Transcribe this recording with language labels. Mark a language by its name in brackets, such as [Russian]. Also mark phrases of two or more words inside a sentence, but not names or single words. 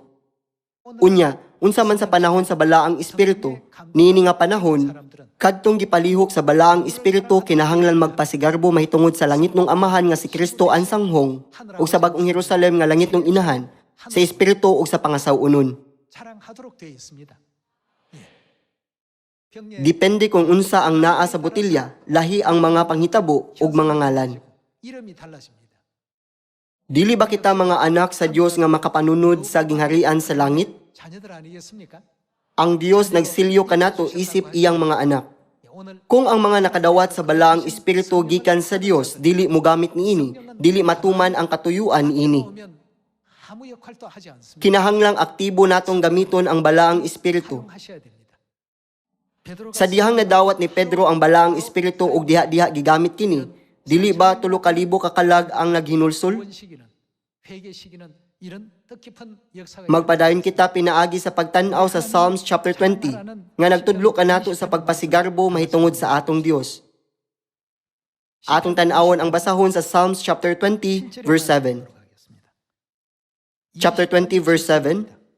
[Cebuano] Unya, unsa man sa panahon sa balaang espiritu, niini nga panahon, kadtong gipalihok sa balaang espiritu, kinahanglan magpasigarbo mahitungod sa langit ng amahan nga si Kristo ang sanghong, ug sa bag-ong Jerusalem nga langit ng inahan, sa espiritu ug sa pangasaw-unon. [Korean] 자랑하도록 되어 있습니다. 병례 [Cebuano] Depende kung unsa ang naa sa botilya, lahi ang mga panghitabo ug mga ngalan. [Korean] 이름이 달라집니다. [Cebuano] Dili ba kita mga anak sa Dios nga makapanunod sa gingharian sa langit? [Korean] 자녀들 아니겠습니까? [Cebuano] Ang Dios nagsilyo kanato isip iyang mga anak. [Korean] 오늘 [Cebuano] Kung ang mga nakadawat sa balaang espiritu gikan sa Dios, dili mo gamit niini, dili matuman ang katuyuan niini. [Korean] 오면 아무 역할도 하지 않습니다. [Cebuano] Kinahanglang aktibo natong gamiton ang balaang espiritu. [Korean] 하셔야 됩니다. 베드로가 [Cebuano] Sa dihang nadawat ni Pedro ang balaang espiritu ug diha-diha gigamit kini, dili ba 3,000 ka kalag ang naghinulsol? [Korean] 구원 시기는 회개 시기는 이런 뜻깊은 역사가 [Cebuano] Magpadayon kita pinaagi sa pagtan-aw sa Psalms chapter 20 nga nagtudlo kanato sa pagpasigarbo mahitungod sa atong Dios. Atong tan-awon ang basahon sa Psalms chapter 20 verse 7. Chapter 20 verse 7.